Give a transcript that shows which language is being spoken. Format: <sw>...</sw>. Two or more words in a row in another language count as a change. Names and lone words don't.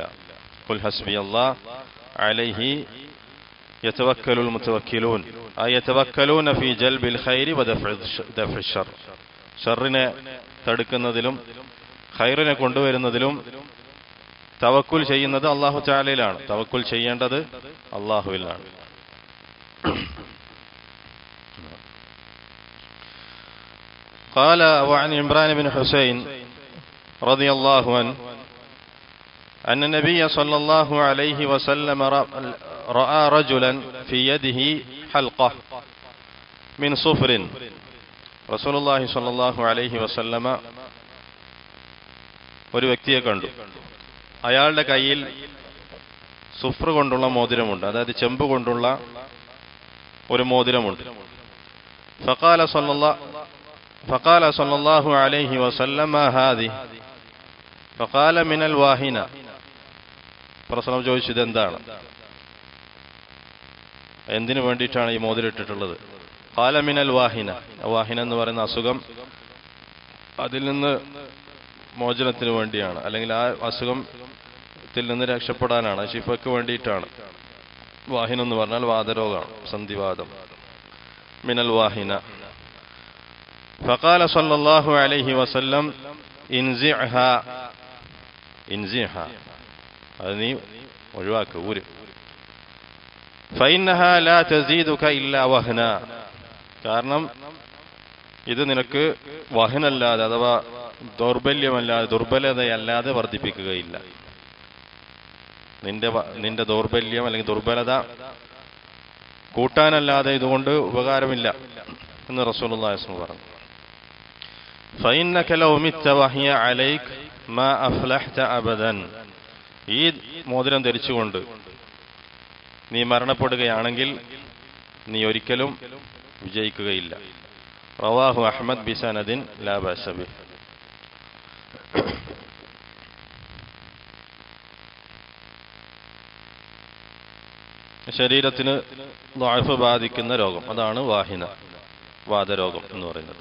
<ar>قل حسبي الله عليه يتوكل المتوكلون يتوكلون في جلب الخير ودفع الشر.</ar> <ml>ഷർറിനെ തടുക്കുന്നതിലും ഖൈറിനെ കൊണ്ടുവരുന്നതിലും തവക്കുൽ ചെയ്യുന്നത് അള്ളാഹു തആലയിലാണ്. തവക്കുൽ ചെയ്യേണ്ടത് അള്ളാഹുവിലാണ്.</ml> <ar>قال وعن عمران بن حسين رضي الله عنه أن النبي صلى الله عليه وسلم رأى رجلا في يده حلقة من صفر. رسول الله صلى الله عليه وسلم</ar> <ml>ഒരു വ്യക്തിയെ കണ്ടു. അയാളുടെ കയ്യിൽ സുഫ്ർ കൊണ്ടുള്ള മോതിരമുണ്ട്, അതായത് ചെമ്പ് കൊണ്ടുള്ള ഒരു മോതിരമുണ്ട്.</ml> <ar>فقال صلى الله عليه وسلم ما هذه فقال من الواهنة.</ar> <ml>പ്രസംഗം ചോദിച്ചു, ഇതെന്താണ്, എന്തിനു വേണ്ടിയിട്ടാണ് ഈ മോതിരം ഇട്ടിട്ടുള്ളത്?</ml> <ar>قال من الواهنة.</ar> <ml>വാഹിന എന്ന് പറയുന്ന അസുഖം, അതിൽ നിന്ന് മോചനത്തിന് വേണ്ടിയാണ്, അല്ലെങ്കിൽ ആ അസുഖത്തിൽ നിന്ന് രക്ഷപ്പെടാനാണ്, ശിഫയ്ക്ക് വേണ്ടിയിട്ടാണ്. വാഹിന എന്ന് പറഞ്ഞാൽ വാതരോഗമാണ്, സന്ധിവാദം.</ml> <ar>من الواهنة. فقال صلى الله عليه وسلم انزعها</ar> <ml>അത് നീ ഒഴിവാക്ക്, ഊര്.</ml> <ar>فإنها لا تزيدك إلا وهنا.</ar> <ml>കാരണം ഇത് നിനക്ക് വഹനല്ലാതെ, അഥവാ ദൗർബല്യമല്ലാതെ, ദുർബലതയല്ലാതെ വർദ്ധിപ്പിക്കുകയില്ല. നിന്റെ ദൗർബല്യം അല്ലെങ്കിൽ ദുർബലത കൂട്ടാനല്ലാതെ ഇതുകൊണ്ട് ഉപകാരമില്ല എന്ന്</ml> <ar>رسول الله صلى الله عليه وسلم</ar> <ml>പറഞ്ഞു.</ml> <ar>فإنك لو مت وهي عليك ما أفلحت أبدا.</ar> <ml>ഈ മോതിരം ധരിച്ചുകൊണ്ട് നീ മരണപ്പെടുകയാണെങ്കിൽ നീ ഒരിക്കലും വിജയിക്കുകയില്ല.</ml> <ar>رواه أحمد بسند لا بأس به.</ar> <ml>ശരീരത്തിന് ളഅഫ് ബാധിക്കുന്ന രോഗം, അതാണ് വാഹിന, വാതരോഗം എന്ന് പറയുന്നത്.</ml>